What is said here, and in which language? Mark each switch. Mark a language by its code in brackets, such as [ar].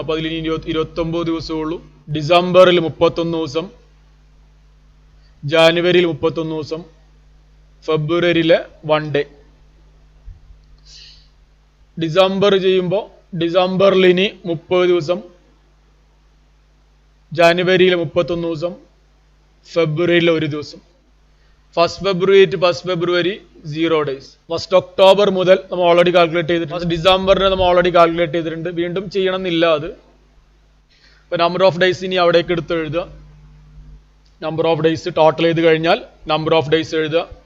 [ml] അപ്പോൾ അതിൽ ഇനി 29 ദിവസമേ ഉള്ളൂ. ഡിസംബറിൽ 31 ദിവസം, ജാനുവരിയിൽ 31 ദിവസം, ഫെബ്രുവരിയിലെ 1 ഡേ. ഡിസംബർ ചെയ്യുമ്പോൾ ഡിസംബറിൽ ഇനി 30 ദിവസം, ജാനുവരിയിൽ 31 ദിവസം, ഫെബ്രുവരിയിൽ 1 ദിവസം. [en] 1st February to 1st February 0 days. [ml] 1st October മുതൽ നമ്മൾ ഓൾറെഡി കാൽക്കുലേറ്റ് ചെയ്തിട്ടുണ്ട്. 1st ഡിസംബറിനെ നമ്മൾ ഓൾറെഡി കാൽക്കുലേറ്റ് ചെയ്തിട്ടുണ്ട്. വീണ്ടും ചെയ്യണം എന്നില്ല അത്. ഇപ്പോൾ നമ്പർ ഓഫ് ഡേയ്സ് ഇനി അവിടേക്ക് എടുത്ത് എഴുതുക. നമ്പർ ഓഫ് ഡേയ്സ് ടോട്ടൽ ചെയ്ത് കഴിഞ്ഞാൽ നമ്പർ ഓഫ് ഡേയ്സ് എഴുതുക.